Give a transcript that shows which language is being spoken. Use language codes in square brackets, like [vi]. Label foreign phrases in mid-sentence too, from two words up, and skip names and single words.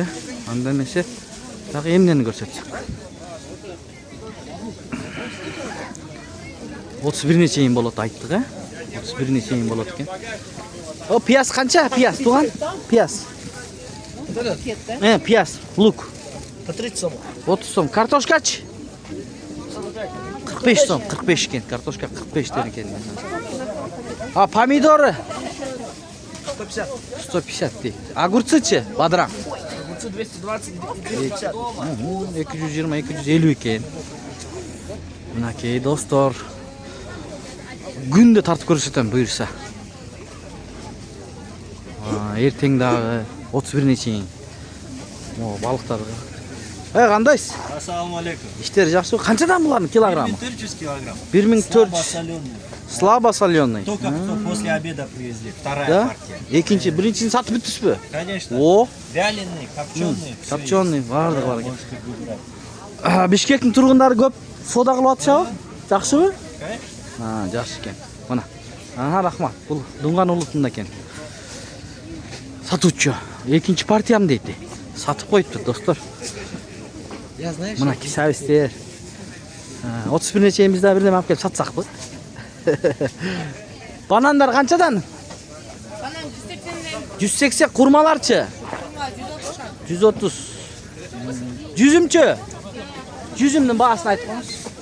[ky] Анда эмесе дагы эмнени көрсөтсөк. 31 чейин болот айттык, 31 чейин болот экен. О, пияз канча? Пияз, туган? Пияз. Пияз, [ru] лук. По 30 сом. [ky] 30 сом. Картошкачы? 45 сом. 45 экен. Картошка 45 тен экен. Помидоры? 150. 150 дейт. Огурцычы? Бадыраң? Огурцы 220, 250. 220, 250 экен. Мынакей достор. Күндө тартып көрсөтөм буюрса. Эртең дагы 31 чейин. Балыктар. Кандайсыз? [ar] Ассаламу алейкум. [ky] Иштер жакшы. Канчадан булардын килограммы? 1400 килограмм. 1400. [ru] Слабо соленый. Только что после обеда привезли. Вторая Да? партия. [ky] Экинчи, биринчисин сатып бүттүсүзбү? [ru] Конечно. О, Вяленый, копченый. [ky] копченый, баардыгы бар экен. [ru] Можете выбрать. [ky] Бишкектин тургундары көп соода кылып атышабы? Жакшыбы? [ru] Конечно. [ky] Жакшы экен. Мына. Рахмат. Бул Дунган улутунда экен. Сатуучу. Экинчи партиям дейт. Сатып коюптур, достор. [ru] Я знаю, [ky] Мына сабистер. 31 чейин биз да бирдеме алып келип сатсакпы? Банандар канчадан? Банан 180'den. 180. Курмаларчы? 130. Жүзүмчү? Жүзүмдүн баасын айтып коңуз.